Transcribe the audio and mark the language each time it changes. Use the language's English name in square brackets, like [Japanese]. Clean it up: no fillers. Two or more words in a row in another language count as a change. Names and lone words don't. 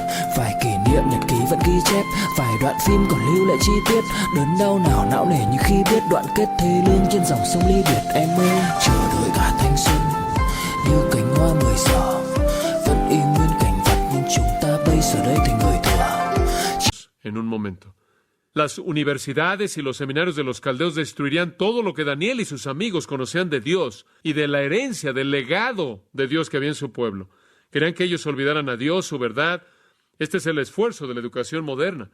[Vietnamese] Vài kỷ niệm nhật ký vẫn ghi chép, vài đoạn phim còn lưu lại chi tiết. Đớn đau nào não nề như khi biết đoạn kết thê lương trên dòng sông ly biệt. Em ơi chờ đợi cả thanh xuân như cánh hoa 10 giờ, vẫn y nguyên cảnh vật nhưng chúng ta bây giờ đây thành người thừa. [Spanish] En un momento. Las universidades y los seminarios de los caldeos destruirían todo lo que Daniel y sus amigos conocían de Dios y de la herencia, del legado de Dios que había en su pueblo. Querían que ellos olvidaran a Dios, su verdad. Este es el esfuerzo de la educación moderna.